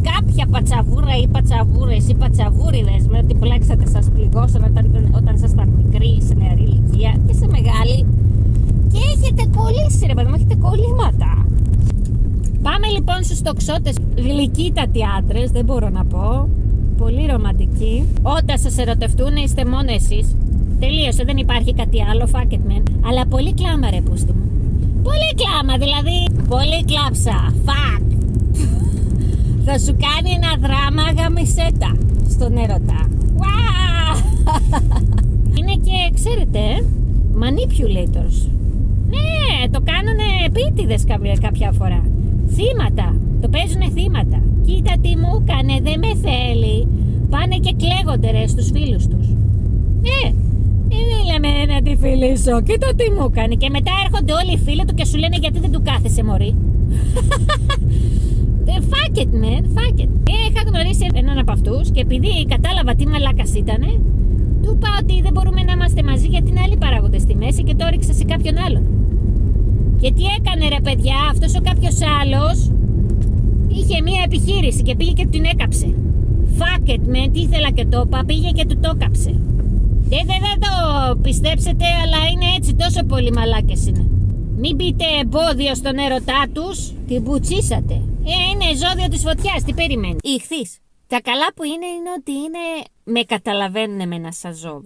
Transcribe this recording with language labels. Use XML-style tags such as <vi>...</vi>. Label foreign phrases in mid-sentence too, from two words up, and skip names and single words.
<el>Κάποια πατσαβούρα ή πατσαβούρες ή πατσαβούριδες με ότι πλέξατε σας πληγώσαν όταν ήσασταν μικροί, σε νεαρή ηλικία και σε μεγάλη. Και έχετε κολλήματα. Πάμε λοιπόν στους τοξότες, γλυκύτατοι άντρες, δεν μπορώ να πω. Πολύ ρομαντικοί. Όταν σας ερωτευτούν είστε μόνο εσείς. Τελείωσε, δεν υπάρχει κάτι άλλο,</el> <en>fuck it man.</en> <el>Αλλά πολύ κλάμα ρε πούστη μου. Πολύ κλάμα, δηλαδή. Πολύ κλάψα, fuck. Θα σου κάνει ένα δράμα γαμισέτα στον έρωτα. Είναι και, ξέρετε, manipulators. Ναι, το κάνουνε επίτηδες κάποια φορά. Θύματα, το παίζουνε θύματα. Κοίτα τι μου έκανε, δεν με θέλει. Πάνε και κλαίγονται ρε στους φίλους τους. Λέμε να τη φιλήσω, κοίτα τι μου έκανε. Και μετά έρχονται όλοι οι φίλοι του και σου λένε γιατί δεν του κάθεσαι μωρή.</el> <en>Fuck it man, fuck it.</en> <el>Είχα γνωρίσει έναν από αυτούς και επειδή κατάλαβα τι μαλάκας ήτανε, του είπα ότι δεν μπορούμε να είμαστε μαζί γιατί είναι άλλοι παράγοντες στη μέση και το έριξα σε κάποιον άλλον. Και τι έκανε ρε παιδιά, αυτός ο κάποιος άλλος είχε μία επιχείρηση και πήγε και την έκαψε.</el> <en>Fuck it man,</en> <el>τι ήθελα και το είπα, πήγε και του το έκαψε. Δεν το πιστέψετε, αλλά είναι έτσι, τόσο πολύ μαλάκες είναι. Μην μπείτε εμπόδιο στον έρωτά τους, την πουτσίσατε. Είναι ζώδιο της φωτιάς, τι περιμένει. Ιχθύς. Τα καλά που είναι ότι με καταλαβαίνουν εμένα σαν ζώδιο.</el>